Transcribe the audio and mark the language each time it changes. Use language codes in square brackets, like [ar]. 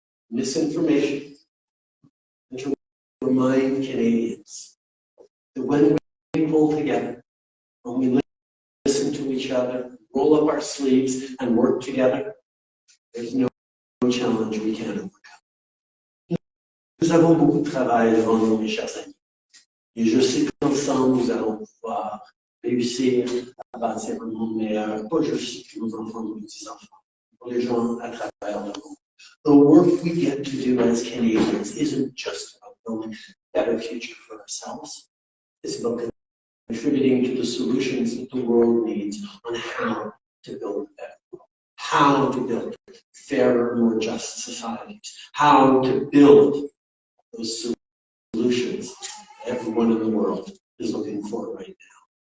[en] misinformation, and to remind Canadians that when we pull together, when we listen to each other, roll up our sleeves, and work together, there's no challenge we can't overcome. [fr] Nous avons beaucoup de travail devant nous, mes chers amis. Et je sais qu'ensemble, nous allons pouvoir réussir à bâtir un monde meilleur, pas juste pour nos enfants, nos petits-enfants, pour les gens à travers le monde. [en] The work we get to do as Canadians isn't just about building a better future for ourselves. It's about contributing to the solutions that the world needs on how to build a better world, how to build fairer, more just societies, how to build those solutions everyone in the world is looking for right now.